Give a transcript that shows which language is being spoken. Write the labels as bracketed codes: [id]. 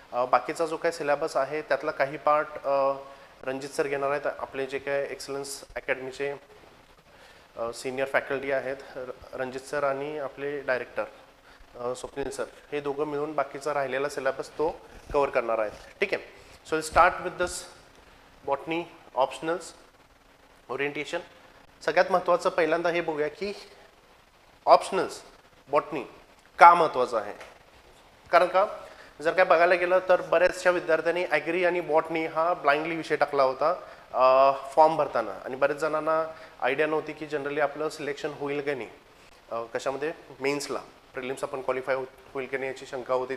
[mr] बाकीचा जो काही सिलेबस आहे त्यातला काही पार्ट रणजित सर घेणार आहेत. आपले जे काय एक्सलन्स अकॅडमीचे सिनियर फॅकल्टी आहेत रणजित सर आणि आपले डायरेक्टर स्वप्नील सर, हे दोघं मिळून बाकीचा राहिलेला सिलेबस तो कव्हर करणार आहेत. ठीक आहे. [en] So will start with this botany optionals orientation. [mr] सगळ्यात महत्त्वाचं पहिल्यांदा हे बघूया की ऑप्शनल्स बॉटनी का महत्त्वाचं आहे. कारण का जर काय बघायला गेलं तर बऱ्याचशा विद्यार्थ्यांनी ॲग्री आणि बॉटनी हा ब्लाइंडली विषय टाकला होता फॉर्म भरताना, आणि बरेच जणांना आयडिया नव्हती की जनरली आपलं सिलेक्शन होईल का नाही, कशामध्ये मेन्सला प्रिलिम्स आपण क्वालिफाय होईल की नाही याची शंका होती.